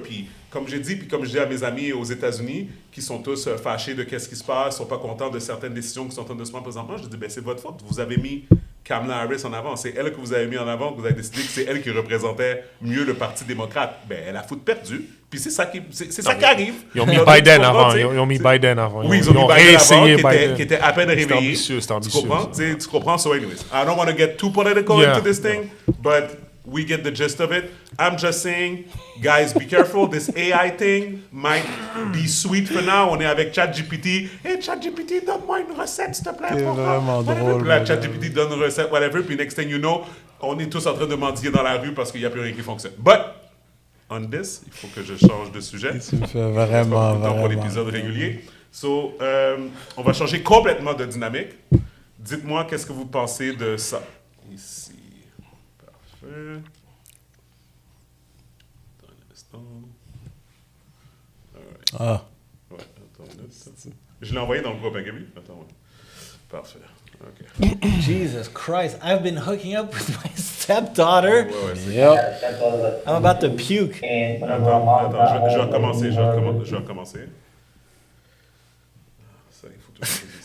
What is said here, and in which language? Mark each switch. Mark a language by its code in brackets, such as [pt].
[fr] Puis, comme j'ai dit, puis comme je dis à mes amis aux États-Unis, qui sont tous fâchés de qu'est-ce qui se passe, sont pas contents de certaines décisions qui sont en train de se prendre présentement, je dis, c'est votre faute. Vous avez mis Kamala Harris en avant. C'est elle que vous avez mis en avant, que vous avez décidé que c'est elle qui représentait mieux le Parti démocrate. Elle a foot perdu. Puis c'est ça qui arrive. Ils ont mis Biden avant. Ils ont mis Biden avant. Oui, ils ont mis Biden avant, qui était à peine réveillé. C'était ambitieux. Tu comprends? [en] So anyways, I don't want to get too political into this thing, but we get the gist of it. I'm just saying, guys, be careful. This AI thing might be sweet for now. [fr] On est avec ChatGPT. Hey, ChatGPT, donne-moi une recette, s'il te plaît. C'est vraiment drôle. Puis là, ChatGPT donne une recette, whatever. Puis [en] next thing you know, [fr] on est tous en train de mendier dans la rue parce qu'il n'y a plus rien qui fonctionne. [en] But, on this, [fr] il faut que je change de sujet. Tu me fais vraiment, pour l'épisode régulier. So, on va changer complètement de dynamique. Dites-moi, qu'est-ce que vous pensez de ça? Ici. Parfait. Ah. Ouais, attends une minute. Je l'ai envoyé dans le groupe, Gaby. Attends, ouais. Parfait. Okay. [en] Jesus Christ, I've been hooking up with my stepdaughter. Yep. I'm about to puke. [fr] Attends, je vais recommencer. Je vais recommencer. Ça, il faut tout ça.